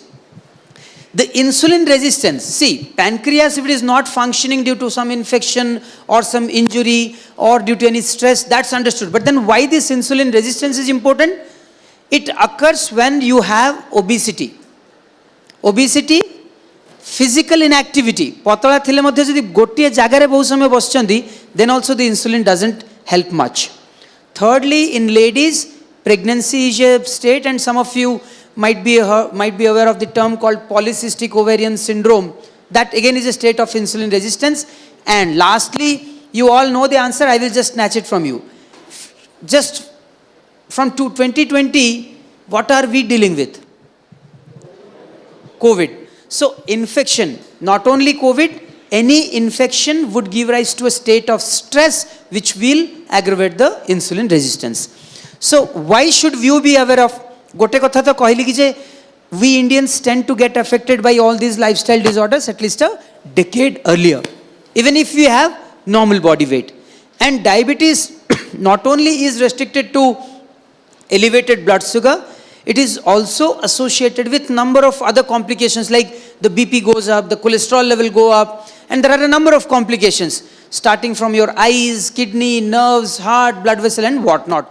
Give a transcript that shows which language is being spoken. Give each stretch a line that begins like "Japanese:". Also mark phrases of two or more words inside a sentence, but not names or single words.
English: The insulin resistance. See, pancreas, if it is not functioning due to some infection or some injury or due to any stress, that's understood. But then why this insulin resistance is important? It occurs when you have obesity. obesity, physical inactivity.
Odia: ପତଳା ଥିଲେ ମଧ୍ୟ ଯଦି ଗୋଟିଏ ଜାଗାରେ ବହୁତ ସମୟ ବସୁଛନ୍ତି,
English: then also the insulin doesn't help much. Thirdly, in ladies, pregnancy is a state, and some of you might be aware of the term called polycystic ovarian syndrome. That again is a state of insulin resistance. And lastly, you all know the answer, I will just snatch it from you. Just from 2020, what are we dealing with? COVID. So infection, not only COVID, any infection would give rise to a state of stress which will aggravate the insulin resistance. So why should you be aware of?
Odia: ଗୋଟେ କଥା ତ କହିଲି କି ଯେ
English: we Indians tend to get affected by all these lifestyle disorders at least a decade earlier, even if we have normal body weight. And diabetes not only is restricted to elevated blood sugar, it is also associated with number of other complications, like the BP goes up, the cholesterol level go up, and there are a number of complications starting from your eyes, kidney, nerves, heart, blood vessel and whatnot.